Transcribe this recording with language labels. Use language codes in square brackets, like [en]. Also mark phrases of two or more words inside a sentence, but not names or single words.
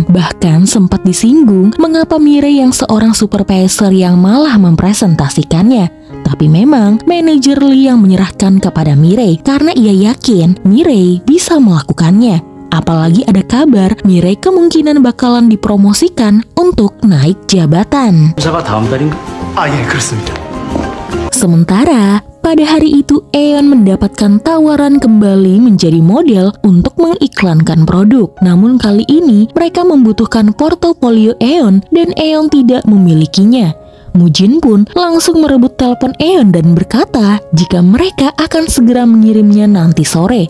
[id] Bahkan sempat disinggung mengapa Mirei yang seorang supervisor yang malah mempresentasikannya. Tapi memang manajer Lee yang menyerahkan kepada Mirei karena ia yakin Mirei bisa melakukannya. Apalagi ada kabar Mirei kemungkinan bakalan dipromosikan untuk naik jabatan. [ko] 검사가 다음 달인가? 예, 그렇습니다. [id] Sementara pada hari itu Aeon mendapatkan tawaran kembali menjadi model untuk mengiklankan produk. Namun kali ini mereka membutuhkan portofolio Aeon dan Aeon tidak memilikinya. Mujin pun langsung merebut telepon Aeon dan berkata jika mereka akan segera mengirimnya nanti sore.